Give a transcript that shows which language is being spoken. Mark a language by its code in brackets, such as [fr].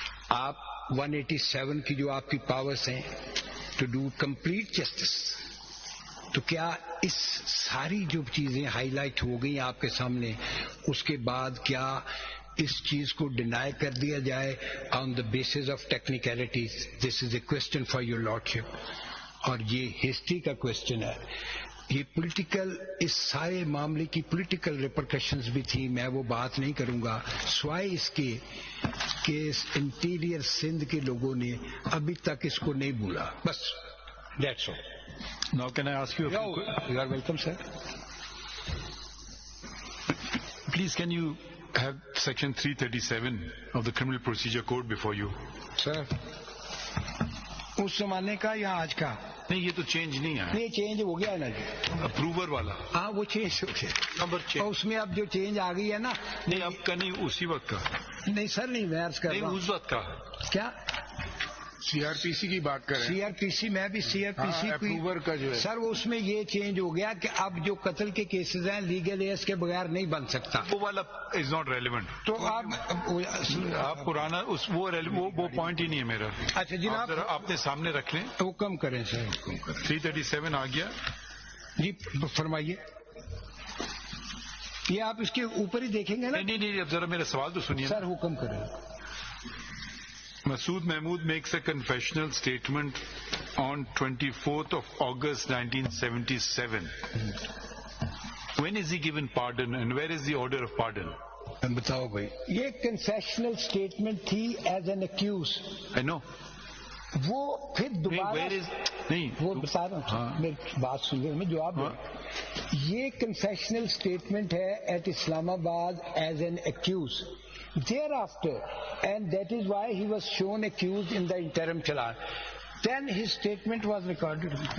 [ur] آپ 187 کی جو آپ کی پاورز ہیں [en] to do complete justice, [ur] تو کیا اس ساری جو چیزیں ہائی لائٹ ہو گئی آپ کے سامنے, اس کے بعد کیا اس چیز کو ڈینائی کر دیا جائے [en] On the basis of technicalities? This is a question for your lordship, [ur] اور یہ ہسٹری کا کوشچن ہے. یہ پولیٹیکل, اس سارے معاملے کی پولیٹیکل ریپرکشنز بھی تھی, میں وہ بات نہیں کروں گا, سوائے اس کے کہ انٹیریئر سندھ کے لوگوں نے ابھی تک اس کو نہیں بھولا. [en] بس that's all. Now can I ask you a few questions? You are welcome, sir. Please, can you have section 337 of the Criminal Procedure Code before you? [ur] Sir, اس زمانے کا یا آج کا؟ نہیں, یہ تو چینج نہیں ہے. نہیں, چینج ہو گیا نا جی, اپروور والا. ہاں وہ چینج ہو گیا, نمبر چینج. اور اس میں اب جو چینج آ گئی ہے نا. نہیں, اب کا نہیں, اسی وقت کا. نہیں سر, نہیں, میں عرض کر رہا ہوں اس وقت کا. کیا CRPC کی بات کریں. CRPC, میں بھی CRPC اپروور کا جو ہے سر, اس میں یہ چینج ہو گیا کہ اب جو قتل کے کیسز ہیں لیگل ایس کے بغیر نہیں بن سکتا. وہ والا [en] Is not relevant. [ur] تو آپ پرانا وہ پوائنٹ ہی نہیں ہے میرا. اچھا جناب, اپنے سامنے رکھ لیں. حکم کریں سر, حکم کریں. 337 آ گیا جی, فرمائیے. یہ آپ اس کے اوپر ہی دیکھیں گے نا. نہیں, اب ذرا میرا سوال تو سنیے سر. حکم کریں. [en] Masood Mahmood makes a confessional statement on 24th of August 1977. When is he given pardon and where is the order of pardon? [ur] بتاؤ بھائی, یہ کنفیشنل اسٹیٹمنٹ تھی [en] As an accused. I know. [ur] وہ پھر دوبارہ نہیں, وہ بتا رہا ہوں, میری بات سنیے, میں جواب دوں. یہ کنفیشنل اسٹیٹمنٹ ہے ایٹ اسلام آباد [en] As an accused. Thereafter, and that is why he was shown accused in the interim challan. Then his statement was recorded.